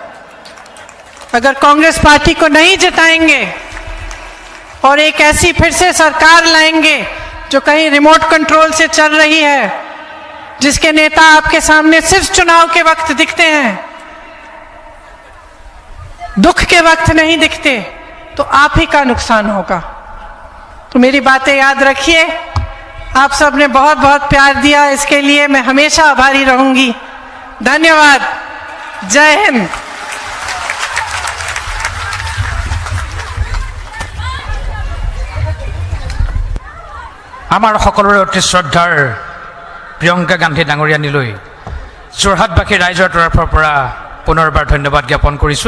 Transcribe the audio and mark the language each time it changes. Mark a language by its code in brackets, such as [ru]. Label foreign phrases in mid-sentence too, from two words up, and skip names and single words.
[hi] अगर कांग्रेस पार्टी को नहीं जिताएंगे और एक ऐसी फिर से सरकार लाएंगे जो कहीं रिमोट कंट्रोल से चल रही है, जिसके नेता आपके सामने सिर्फ चुनाव के वक्त दिखते हैं, दुख के वक्त नहीं दिखते, तो आप ही का नुकसान होगा। तो मेरी बातें याद रखिए। आप सब ने बहुत बहुत प्यार दिया, इसके लिए मैं हमेशा आभारी रहूंगी। धन्यवाद। जय हिंद। [as] আমাৰ সকলোৰে অতি শ্ৰদ্ধাৰ প্ৰিয়ংকা গান্ধী ডাঙৰীয়ানীলৈ যোৰহাটবাসী ৰাইজৰ তৰফৰ পৰা পুনৰবাৰ ধন্যবাদ জ্ঞাপন কৰিছোঁ।